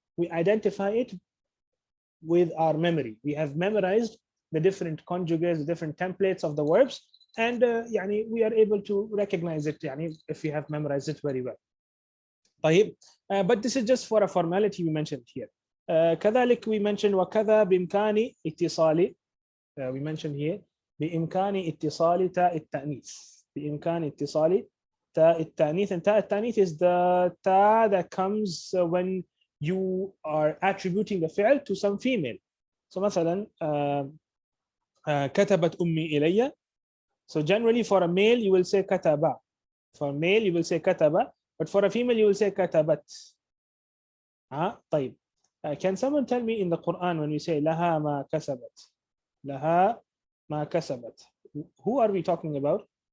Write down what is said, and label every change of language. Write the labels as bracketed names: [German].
[English] We identify it with our memory. We have memorized the different conjugates, the different templates of the verbs, and we are able to recognize it if we have memorized it very well. But this is just for a formality we mentioned here. [Arabic] كذلك we mentioned وكذا بإمكان اتصال, [English] we mentioned here [Arabic] بإمكان اتصال تاء التأنيث. بإمكان اتصال تاء التأنيث, [English] and تاء التأنيث is the ta that comes when you are attributing the fi'l to some female. [Arabic] So مثلا كتبت أمي إلي. [English] So generally for a male you will say كتب. For a male you will say كتب, but for a female you will say كتبت. طيب. Can someone tell me in the Quran when we say laha ma kasabat? Laha ma kasabat. Who are we talking about?